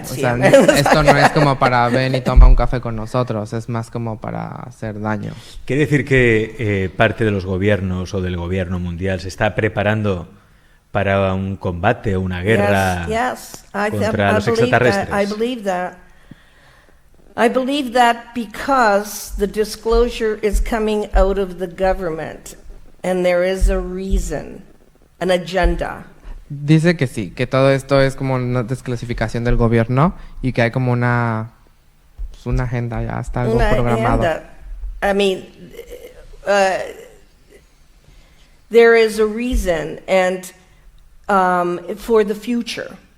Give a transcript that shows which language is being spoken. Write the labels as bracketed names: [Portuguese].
[Spanish] O sea, esto no es como para ven y toma un café con nosotros, es más como para hacer daño. ¿Quiere decir que parte de los gobiernos o del gobierno mundial se está preparando para un combate o una guerra contra los extraterrestres? [English] I believe that. I believe that because the disclosure is coming out of the government and there is a reason, an agenda. [Spanish] Dice que sí, que todo esto es como una desclasificación del gobierno y que hay como una agenda, ya está algo programado. [English] I mean, there is a reason and for the future.